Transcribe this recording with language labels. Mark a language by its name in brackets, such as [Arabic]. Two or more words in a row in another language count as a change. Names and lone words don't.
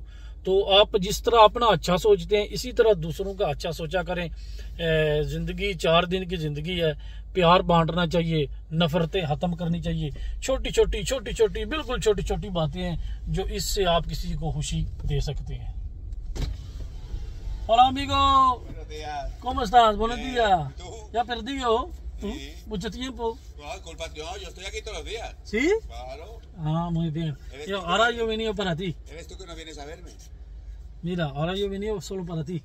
[Hindi] तो आप जिस तरह अपना अच्छा सोचते हैं इसी तरह दूसरों का अच्छा सोचा करें। ज़िंदगी 4 दिन की ज़िंदगी है, प्यार बांटना चाहिए, नफ़रतें ख़त्म करनी चाहिए। छोटी छोटी बिल्कुल छोटी छोटी बातें हैं जो इससे आप किसी को खुशी दे सकते हैं। [Spanish] Hola amigo, ¿cómo estás? Buenos días. ¿Ya perdido? ¿Mucho tiempo? No, culpa yo estoy aquí todos los días. ¿Sí? Claro. Ah, muy bien. Ahora yo he venido para ti. Eres tú que no vienes a verme. Mira, ahora yo he venido solo para ti.